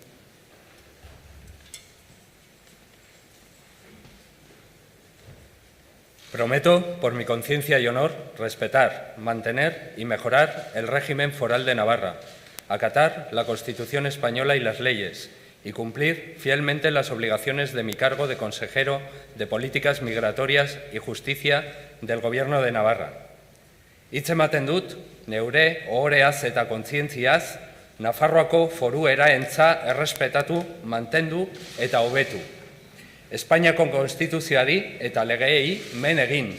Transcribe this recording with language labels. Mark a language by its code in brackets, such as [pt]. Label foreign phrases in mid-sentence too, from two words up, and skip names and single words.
[es] Prometo, por mi conciencia y honor, respetar, mantener y mejorar el régimen foral de Navarra, acatar la Constitución española y las leyes y cumplir fielmente las obligaciones de mi cargo de consejero de Políticas Migratorias y Justicia del Gobierno de Navarra. [eu] Hitz ematen dut, neure ohoreaz eta kontzientziaz, Nafarroako foru eraentza errespetatu, mantendu eta hobetu. Espainiako konstituzioari eta legeei men egin.